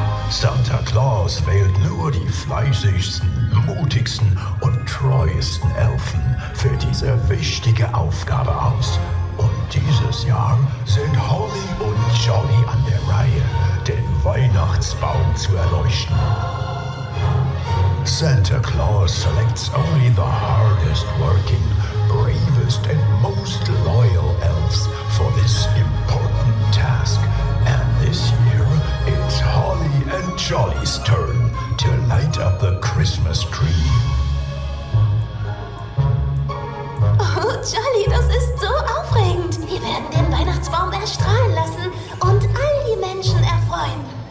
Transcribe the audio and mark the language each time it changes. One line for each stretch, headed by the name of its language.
German: Santa Claus wählt nur die fleißigsten, mutigsten und treuesten Elfen für diese wichtige Aufgabe aus. Und dieses Jahr sind Holly und Johnny an der Reihe, den Weihnachtsbaum zu erleuchten.
English: Santa Claus selects only the hardest working, bravest and most loyal elves for this important task. And this year, it's Holly and Jolly's turn to light up the Christmas tree.
German: Oh, Jolly, das ist so aufregend. Wir werden den Weihnachtsbaum erstrahlen lassen und all die Menschen erfreuen.